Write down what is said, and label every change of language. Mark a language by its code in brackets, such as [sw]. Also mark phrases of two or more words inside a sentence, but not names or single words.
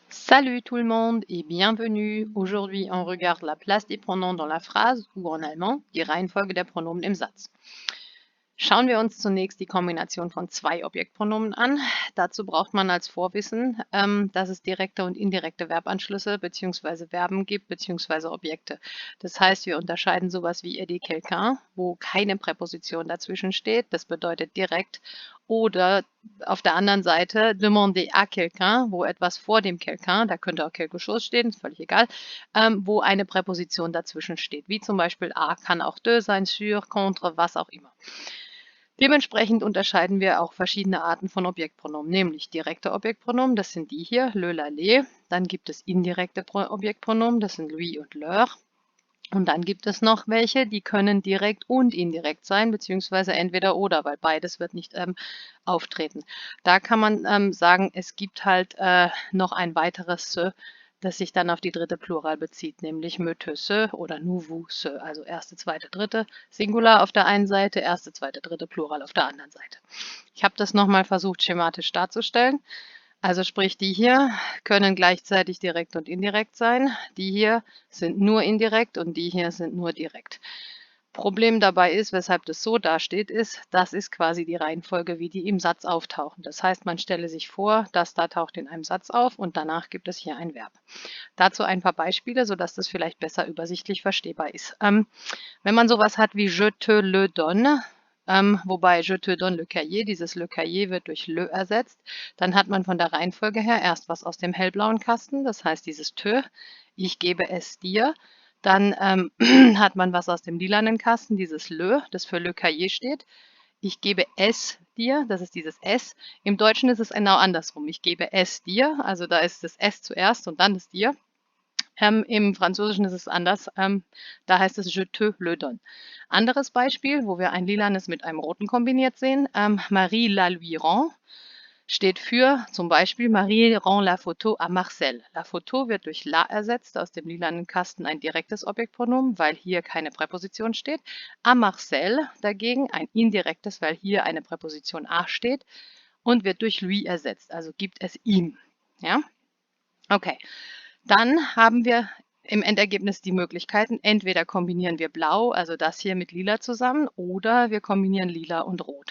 [fr] Salut tout le monde et bienvenue. Aujourd'hui, on regarde la place des Pronoms dans la phrase ou en allemand [de] die Reihenfolge der Pronomen im Satz. Schauen wir uns zunächst die Kombination von zwei Objektpronomen an. Dazu braucht man als Vorwissen, dass es direkte und indirekte Verbanschlüsse bzw. Verben gibt bzw. Objekte. Das heißt, wir unterscheiden sowas wie [fr] aider quelqu'un, [de] wo keine Präposition dazwischen steht, das bedeutet direkt, oder auf der anderen Seite [fr] demander à quelqu'un, [de] wo etwas vor dem quelqu'un, da könnte auch [fr] quelque chose [de] stehen, ist völlig egal, wo eine Präposition dazwischen steht, wie zum Beispiel à kann auch de sein, sur, contre, was auch immer. Dementsprechend unterscheiden wir auch verschiedene Arten von Objektpronomen, nämlich direkte Objektpronomen, das sind die hier, [fr] le, la, les. [de] Dann gibt es indirekte Objektpronomen, das sind lui und leur. Und dann gibt es noch welche, die können direkt und indirekt sein, beziehungsweise entweder oder, weil beides wird nicht auftreten. Da kann man sagen, es gibt halt noch ein weiteres se, das sich dann auf die dritte Plural bezieht, nämlich [fr] me, te, se [de] oder [fr] nous, vous, se. [de] Also erste, zweite, dritte Singular auf der einen Seite, erste, zweite, dritte Plural auf der anderen Seite. Ich habe das nochmal versucht schematisch darzustellen. Also sprich, die hier können gleichzeitig direkt und indirekt sein. Die hier sind nur indirekt und die hier sind nur direkt. Problem dabei ist, weshalb das so dasteht, ist, das ist quasi die Reihenfolge, wie die im Satz auftauchen. Das heißt, man stelle sich vor, das da taucht in einem Satz auf und danach gibt es hier ein Verb. Dazu ein paar Beispiele, sodass das vielleicht besser übersichtlich verstehbar ist. Wenn man sowas hat wie [fr] je te le donne, [de] wobei [fr] je te donne le cahier, [de] dieses [fr] le cahier [de] wird durch le ersetzt, dann hat man von der Reihenfolge her erst was aus dem hellblauen Kasten, das heißt dieses te, ich gebe es dir. Dann hat man was aus dem lilanen Kasten, dieses le, das für [fr] le cahier [de] steht. Ich gebe es dir, das ist dieses es. Im Deutschen ist es genau andersrum. Ich gebe es dir, also da ist das es zuerst und dann das dir. Im Französischen ist es anders. Da heißt es [fr] je te le donne. [de] Anderes Beispiel, wo wir ein lilanes mit einem roten kombiniert sehen. [fr] Marie la lui rend [de] steht für zum Beispiel [fr] Marie rend la photo à Marcel. La photo [de] wird durch la ersetzt, aus dem lilanen Kasten ein direktes Objektpronomen, weil hier keine Präposition steht. [fr] À Marcel [de] dagegen ein indirektes, weil hier eine Präposition à steht und wird durch lui ersetzt, also gibt es ihm. Ja? Okay. Dann haben wir im Endergebnis die Möglichkeiten, entweder kombinieren wir blau, also das hier mit lila zusammen, oder wir kombinieren lila und rot.